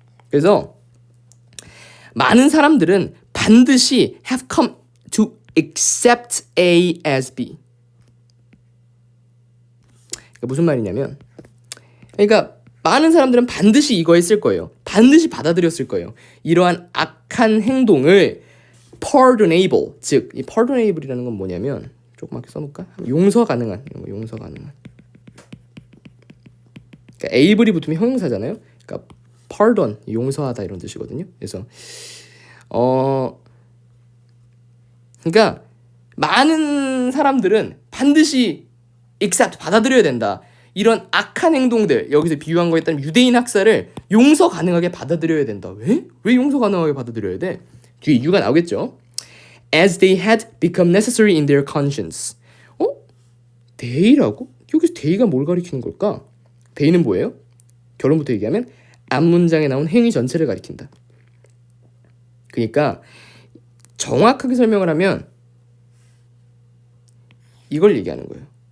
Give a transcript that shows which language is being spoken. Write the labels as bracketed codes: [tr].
[ko] 그래서 많은 사람들은 반드시 [en] have come to accept A as B. [ko] 그러니까 무슨 말이냐면 그러니까 많은 사람들은 반드시 이거 했을 거예요. 반드시 받아들였을 거예요. 이러한 악한 행동을 pardonable, 즉 이 pardonable이라는 건 뭐냐면 조그맣게 써놓을까? 용서 가능한, 용서 가능한. 그러니까 able이 붙으면 형용사잖아요. 그러니까 pardon, 용서하다 이런 뜻이거든요. 그래서 그러니까 많은 사람들은 반드시 accept, 받아들여야 된다. 이런 악한 행동들, 여기서 비유한 거에 따르면 유대인 학살을 용서 가능하게 받아들여야 된다. 왜? 왜 용서 가능하게 받아들여야 돼? 뒤에 이유가 나오겠죠. [en] As they had become necessary in their conscience. [ko] they라고? 여기서 they가 뭘 가리키는 걸까? they는 뭐예요? 결론부터 얘기하면 앞문장에 나온 행위 전체를 가리킨다. 그러니까 정확하게 설명을 하면 이걸 얘기하는 거예요.